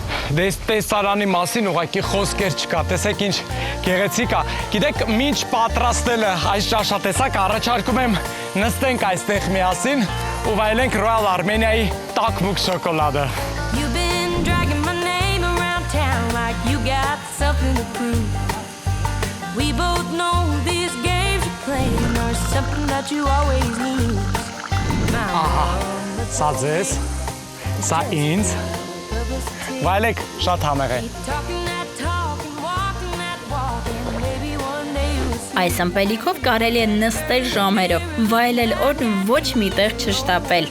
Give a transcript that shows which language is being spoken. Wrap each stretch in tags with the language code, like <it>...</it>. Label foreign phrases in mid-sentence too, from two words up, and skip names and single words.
<hy>Դες տեսարանի մասին ուղղակի խոսքեր չկա, տեսեք ինչ գեղեցիկ է։ Գիտեք, մինչ պատրաստելը այս ճաշատեսակ առաջարկում եմ նստենք այստեղ միասին ու վայելենք Royal Armenia-ի տաք-մուկ շոկոլադը։</hy> <en>You've been dragging my name around town like you got something to prove. We both know these games you play are something that you always lose.</en> <hy>Սա ձեզ, սա ինձ, վայելեք շատ համեղ է։</hy> <en>Talking that talk and walking that walk and maybe one day you'll see.</en> <hy>Այս ըմպելիքով կարելի է նստել ժամերով, վայելել օրն ու ոչ մի տեղ չշտապել։</hy>